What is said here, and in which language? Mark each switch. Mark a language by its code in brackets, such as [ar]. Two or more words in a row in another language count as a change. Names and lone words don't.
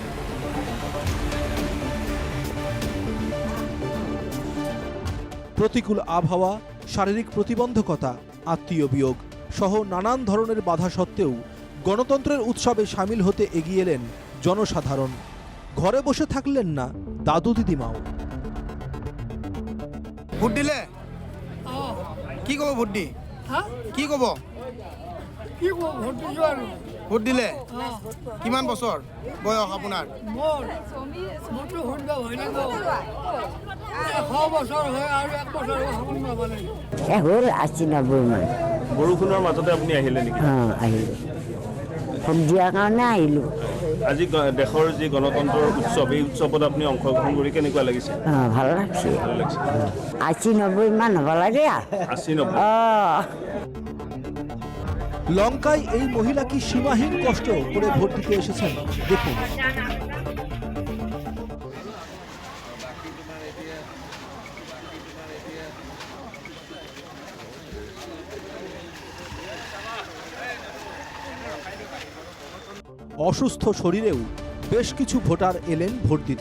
[bn] প্রতিকূল আবহাওয়া, শারীরিক প্রতিবন্ধকতা, আত্মীয় বিয়োগ সহ নানান ধরনের বাধা সত্ত্বেও গণতন্ত্রের উৎসবে সামিল হতে এগিয়ে এলেন জনসাধারণ। ঘরে বসে থাকলেন না দাদু দিদিমাও। [as] ভোট দিলে কি কব? ভোট দি কি কব? ভোট দিলে কিমান বছৰ বয়স আপোনাৰ? হ'ল ৮০-৯০ মান। বৰষুণৰ মাজতে আপুনি আহিলে নেকি? আহিলোঁ, ভোট দিয়াৰ কাৰণে আহিলোঁ। আজি দেশৰ যি গণতন্ত্ৰৰ উৎসৱ, এই উৎসৱত আপুনি অংশগ্ৰহণ কৰি কেনেকুৱা লাগিছে? [bn] ভাল লাগছে। [as] ভাল লাগিছে। ৮০-৯০ মান হ'ব লাগে। ৮০-৯০। [bn] লঙ্কায় এই মহিলা কি সীমাহীন কষ্ট করে ভোট দিতে এসেছেন দেখুন। অসুস্থ শরীরেও বেশ কিছু ভোটার এলেন ভোট দিতে।